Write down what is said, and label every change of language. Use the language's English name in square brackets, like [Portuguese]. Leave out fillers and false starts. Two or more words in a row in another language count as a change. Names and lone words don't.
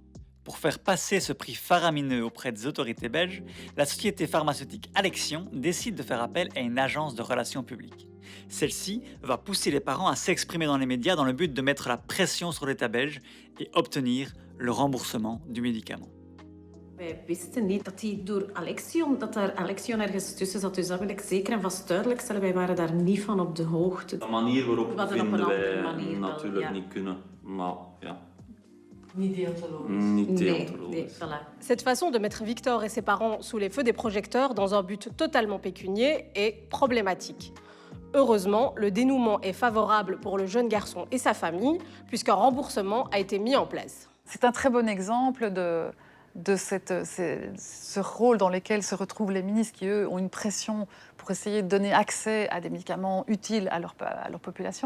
[French] Pour faire passer ce prix faramineux auprès des autorités belges, la société pharmaceutique Alexion décide de faire appel à une agence de relations publiques. Celle-ci va pousser les parents à s'exprimer dans les médias dans le but de mettre la pression sur l'État belge et obtenir le remboursement du médicament. [Dutch] Wij wisten niet dat die door Alexion, dat daar Alexion ergens tussen zat. Dus dat wil ik zeker en vast duidelijk stellen. Wij waren daar niet van op de hoogte. De manier waarop We hadden op vinden een andere wij manier wel, natuurlijk ja. niet kunnen. Maar ja, Niet deontologisch. niet Nee, deontologisch. voilà. [French] Cette façon de mettre Victor et ses parents sous les feux des projecteurs dans un but totalement pécunier est problématique. Heureusement, le dénouement est favorable pour le jeune garçon et sa famille, puisqu'un remboursement a été mis en place. C'est un très bon exemple de ce rôle dans lequel se retrouvent les ministres qui, eux, ont une pression pour essayer de donner accès à des médicaments utiles à leur population.